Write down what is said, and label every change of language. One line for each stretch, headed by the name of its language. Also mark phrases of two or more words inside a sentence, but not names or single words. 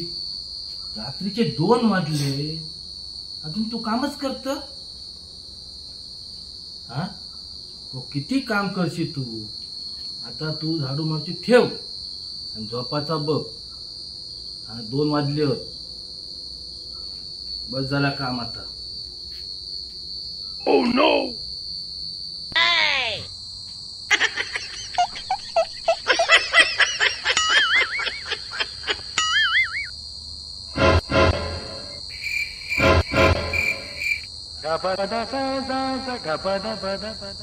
Marathi: रात्रीचे 2 वाजले, अजून तू कामच करत? हा, किती काम करशील तू? आता तू झाडू मारची ठेव आणि झोपाचा बघ. 2 वाजले होत, बस झाला काम आता.
English: Oh no! Gapada sa za za gapada pada pada.